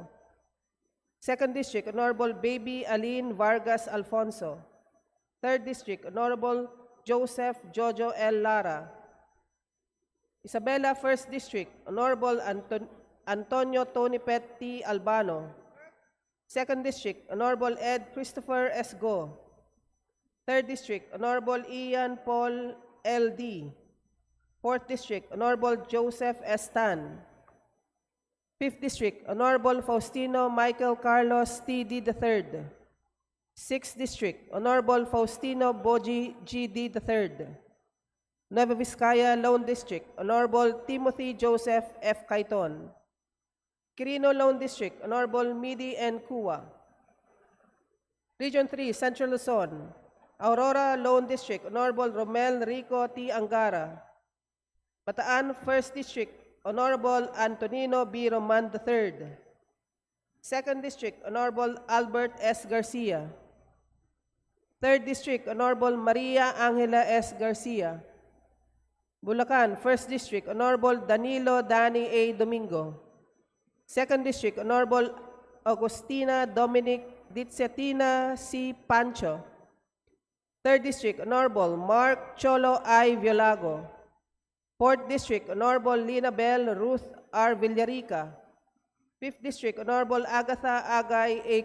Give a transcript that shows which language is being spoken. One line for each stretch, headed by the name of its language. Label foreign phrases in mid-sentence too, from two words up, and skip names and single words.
English: Second District, Honorable Baby Aline Vargas Alfonso. Third District, Honorable Joseph Jojo L. Lara. Isabela First District, Honorable Antonio Tony Pet T. Albano. Second District, Honorable Ed Christopher S. Go. Third District, Honorable Ian Paul L. D. Fourth District, Honorable Joseph S. Tan. Fifth District, Honorable Faustino Michael Carlos T. D. III. Sixth District, Honorable Faustino Boji G. D. III. Nueva Vizcaya Lone District, Honorable Timothy Joseph F. Caiton. Quirino Lone District, Honorable Midi N. Cua. Region 3, Central Luzon, Aurora Lone District, Honorable Romel Rico T. Angara. Bataan First District, Honorable Antonino B. Roman III. Second District, Honorable Albert S. Garcia. Third District, Honorable Maria Angela S. Garcia. Bulacan, First District, Honorable Danilo Dani A. Domingo. Second District, Honorable Agustina Dominic Ditsetina C. Pancho. Third District, Honorable Mark Cholo I. Violago. Fourth District, Honorable Lina Bell Ruth R. Villarica. Fifth District, Honorable Agatha Agay A.